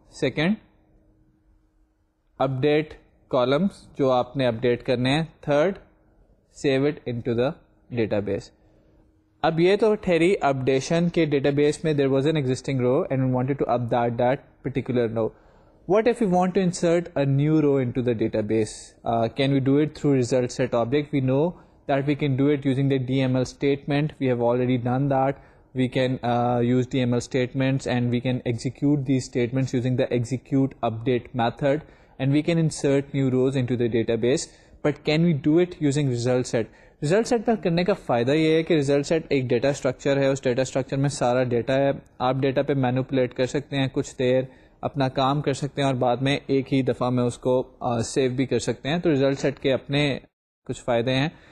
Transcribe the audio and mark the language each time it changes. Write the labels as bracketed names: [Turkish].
[Urdu] Second, update columns جو آپ نے اپڈیٹ کرنے ہیں. [English] Third, save it into the database. [Urdu] اب یہ تو ٹھہری اپڈیشن کے ڈیٹا بیس میں [English] There was an existing row and we wanted to update that particular row. What if we want to insert a new row into the database? Can we do it through result set object? We know that we can do it using the DML statement. We have already done that. We can use DML statements and we can execute these statements using the execute update method, and we can insert new rows into the database. But can we do it using result set? [Urdu] Result set پر کرنے کا فائدہ یہ ہے کہ result set ایک data structure ہے, اس data structure میں سارا ڈیٹا ہے. آپ ڈیٹا پہ مینوپولیٹ کر سکتے ہیں, کچھ دیر اپنا کام کر سکتے ہیں اور بعد میں ایک ہی دفعہ میں اس کو سیو بھی کر سکتے ہیں. تو ریزلٹ سیٹ کے اپنے کچھ فائدے ہیں.